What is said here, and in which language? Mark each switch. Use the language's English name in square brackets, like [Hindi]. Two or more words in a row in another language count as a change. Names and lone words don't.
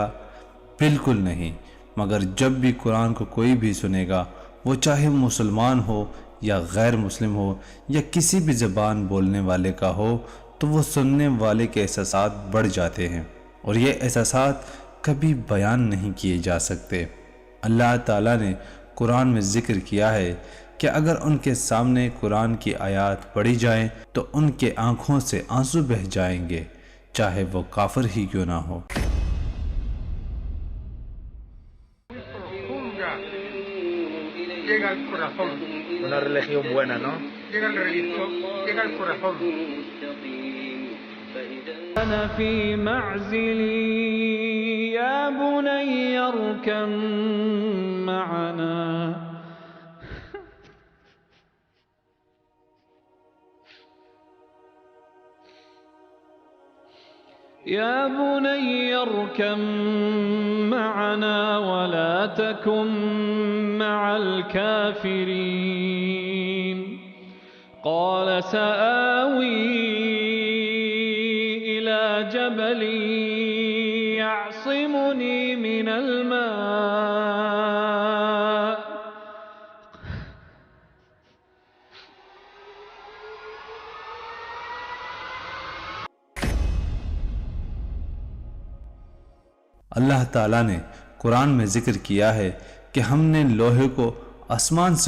[Urdu] بالکل نہیں، مگر جب بھی قرآن کو کوئی بھی سنے گا، وہ چاہے مسلمان ہو یا غیر مسلم ہو یا کسی بھی زبان بولنے والے کا ہو، تو وہ سننے والے کے احساسات بڑھ جاتے ہیں، اور یہ احساسات کبھی بیان نہیں کیے جا سکتے۔ اللہ تعالیٰ نے قرآن میں ذکر کیا ہے کہ اگر ان کے سامنے قرآن کی آیات پڑھی جائیں تو ان کے آنکھوں سے آنسو بہہ جائیں گے، چاہے وہ کافر ہی کیوں نہ ہو۔ [Spanish] Llega al corazón. Una religión buena, ¿no? Llega al corazón. [Arabic] أنا في معزلي يا بني اركب معنا يا بني اركب معنا ولا تكن مع الكافرين قال سآوي إلى جبل يعصمني من الماء [Urdu] اللہ تعالیٰ نے قرآن میں ذکر کیا ہے کہ ہم نے لوہے کو آسمان سے